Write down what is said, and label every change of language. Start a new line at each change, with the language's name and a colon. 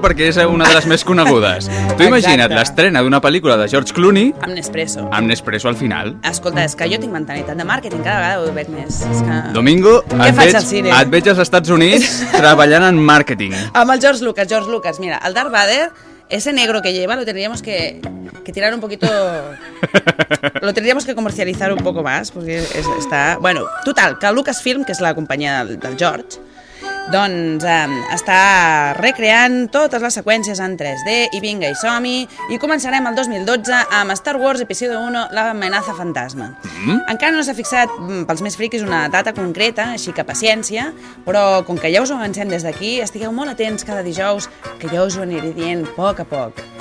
Catalan: perquè és una de les més conegudes. Tu imagina't l'estrena d'una pel·lícula de George Clooney amb Nespresso. Amb Nespresso al final. Escolta, és que jo tinc mentalitat de màrqueting, cada vegada ho veig més. És que... Domingo, et veig als Estats Units treballant en màrqueting. Amb el George Lucas, mira,
Spanish: el Darth Vader, ese negro que lleva, lo tendríamos que tirar un poquito... Lo tendríamos que comercializar un poco más, porque está...
Catalan: Bueno, total, que Lucasfilm, que és la companyia del George, doncs està recreant totes les seqüències en 3D, i vinga, i som-hi, i començarem el 2012 amb Star Wars Episodio 1, l'amenaza fantasma. Mm-hmm. Encara no s'ha fixat, pels més friquis, una data concreta, així que paciència, però com que ja us ho avancem des d'aquí, estigueu molt atents cada dijous, que jo us ho aniré dient a poc a poc.